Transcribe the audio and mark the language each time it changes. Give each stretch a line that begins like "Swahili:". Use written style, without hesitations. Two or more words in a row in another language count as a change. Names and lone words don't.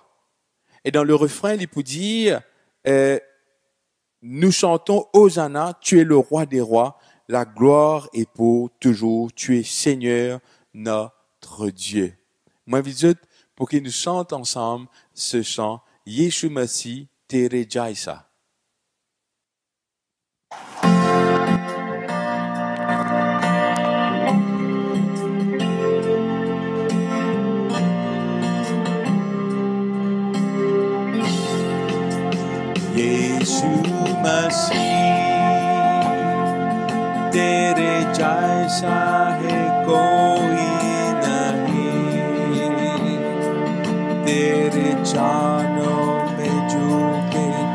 French: Et dans le refrain, il peut dire nous chantons Hosanna, tu es le roi des rois, la gloire est pour toujours, tu es Seigneur, notre Dieu. Moi, je vous pour qu'ils nous chantent ensemble ce chant, Yeshu Masih Tere Jaisa.
Hindi: यीशु मसीह तेरे जैसा है कोई तेरे चरणों में झुके